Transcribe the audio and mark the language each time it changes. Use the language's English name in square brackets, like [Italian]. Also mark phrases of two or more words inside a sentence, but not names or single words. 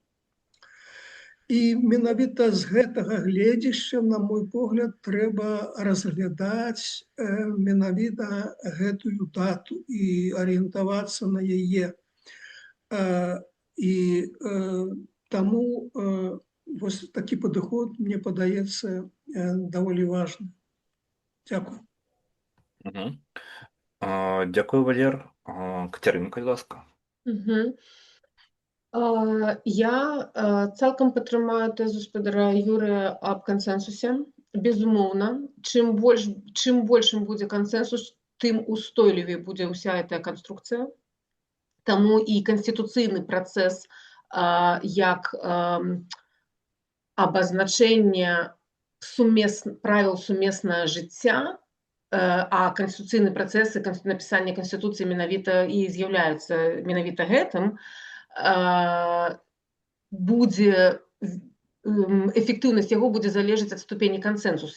[Belarusian] І менавіта з гэтага гледзяшча, на мой погляд, трэба разглядаць менавіта гэтую дату і арыентавацца на яе. І таму вось такі падыход, мне падаецца, даволі важны. Дзякую. [Ukrainian] Дякую, Валер. Катерина, будь ласка. [Belarusian] Я цалкам падтрымаю тэзу спадара Юрыя аб кансэнсусе. Безумоўна, чым большым будзе кансэнсус, тым устойлівей будзе ўся гэтая канструкцыя. Таму і канстытуцыйны працэс як абазначэнне правіл сумеснага жыцця, а канстытуцыйны працэс і напісанне канстытуцыі менавіта і з'яўляюцца менавіта гэтым, будзе эфектыўнасць яго будзе залежаць ад ступені кансэнсусу.